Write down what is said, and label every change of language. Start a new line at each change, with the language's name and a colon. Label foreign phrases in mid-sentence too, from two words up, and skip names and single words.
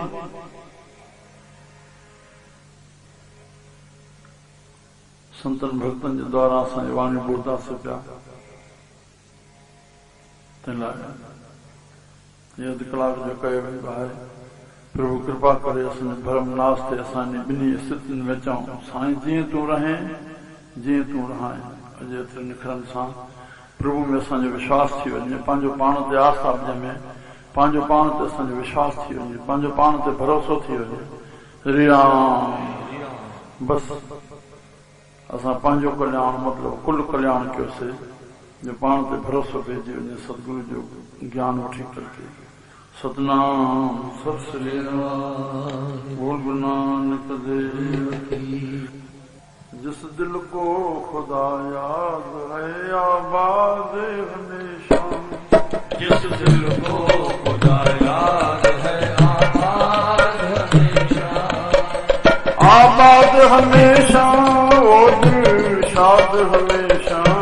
Sindhi: संतन भक्तन जे द्वारा असांजी वाणी ॿुधंदासीं पिया तंहिं लाइ अधु कलाक जो कयो वेंदो आहे प्रभु कृपा करे असांजे भरम नास ते असांजी ॿिन्ही स्थितियुनि में चऊं साईं जीअं तूं रहे जीअं तूं रहां अॼु एतिरे निखरनि सां प्रभु में असांजो विश्वास थी वञे पंहिंजो पाण ते आस्था ॼमे पंहिंजो पाण ते असांजो विश्वास थी वञे पंहिंजो पाण ते भरोसो थी वञे हरि राम बस असां पंहिंजो कल्याण मतिलबु कुल कल्याण कयोसीं जो पाण ते भरोसो पइजी वञे सतगुरु जो ज्ञान वठी करके
Urdu: सतनाम सत श्री राम बोल गुरु नानक देव की جس دل کو خدا یاد ہے آباد ہمیشہ جس دل کو خدا یاد ہے آباد آباد ہمیشہ وہ دل شاد ہمیشہ,